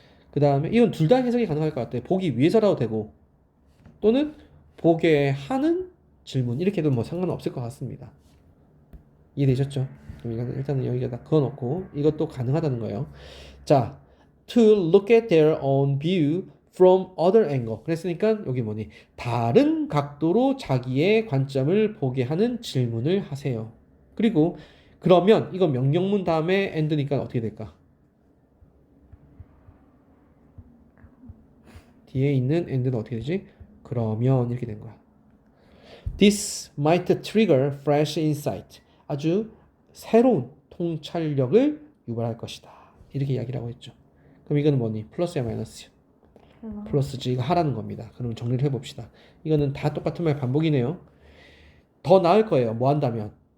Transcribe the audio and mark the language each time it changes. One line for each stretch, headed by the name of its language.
Korean: 그 다음에 이건 둘 다 해석이 가능할 것 같아요. 보기 위해서라도 되고 또는 보게 하는 질문 이렇게도 뭐 상관없을 것 같습니다. 이해되셨죠? 그럼 일단은 여기다 그어놓고 이것도 가능하다는 거예요.
English: 자, to look at their own view from other angle.
Korean: 그랬으니까 여기 뭐니? 다른 각도로 자기의 관점을 보게 하는 질문을 하세요. 그리고 그러면 이거 명령문 다음에 and니까 어떻게 될까? 뒤에 있는 and는 어떻게 되지? 그러면 이렇게 된 거야.
English: This might trigger fresh insight.
Korean: 아주 새로운 통찰력을 유발할 것이다. 이렇게 이야기를 하고 있죠. 그럼 이거는 뭐니? 플러스야 마이너스야? 플러스지. 이거 하라는 겁니다. 그럼 정리를 해봅시다. 이거는 다 똑같은 말 반복이네요. 더 나을 거예요. 뭐 한다면?